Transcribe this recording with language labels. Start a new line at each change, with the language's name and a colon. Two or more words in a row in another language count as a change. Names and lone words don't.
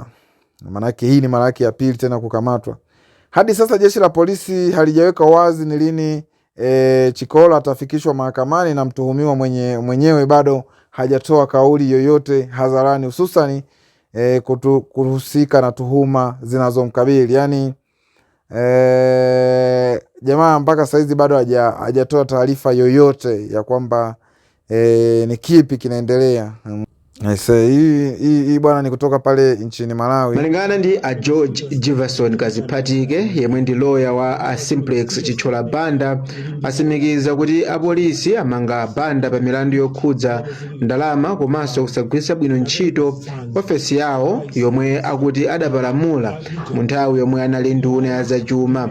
Swahili: Maana yake hii ni mara yake ya pili tena kukamatwa. Hadi sasa jeshi la polisi halijaweka wazi ni lini Chichola atafikishwa mahakamani, na mtuhumiwa mwenyewe bado hajatoa kauli yoyote hadharani, hususani kuhusika na tuhuma zinazomkabili. Yani jamaa mpaka saizi bado hajatoa taarifa yoyote ya kwamba ni kipi kinaendelea. Hii bwana ni kutoka pale nchini Malawi.
Nyanja: Malingana ndi a George Jefferson Kaziphatike yemwe ndi lawyer wa a Simplex Chichola Banda, asimikiza kuti apolisi amanga Banda pa milandu yokhudza ndalama komanso kusagwiritsa bwino ntchito ofesi yawo yomwe akuti adapalamula mu nthawi yomwe anali nduna ya zachuma.